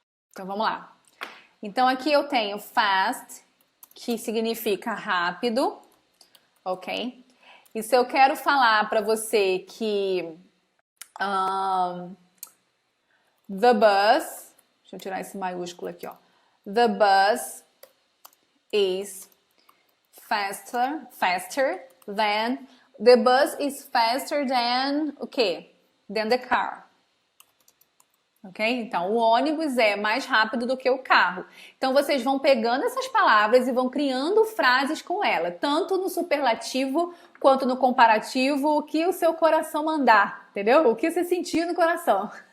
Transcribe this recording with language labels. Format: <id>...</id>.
<pt>Então, vamos lá. Então, aqui eu tenho fast, que significa rápido, ok? E se eu quero falar para você que</pt> <en>the bus,</en> <pt>deixa eu tirar esse maiúsculo aqui, ó.</pt> <en>The bus is faster than, the bus is faster than,</en> <pt>o quê?</pt> <en>Than the car. Ok?</en> <pt>Então, o ônibus é mais rápido do que o carro. Então, vocês vão pegando essas palavras e vão criando frases com ela, tanto no superlativo quanto no comparativo, o que o seu coração mandar, entendeu? O que você sentir no coração.</pt>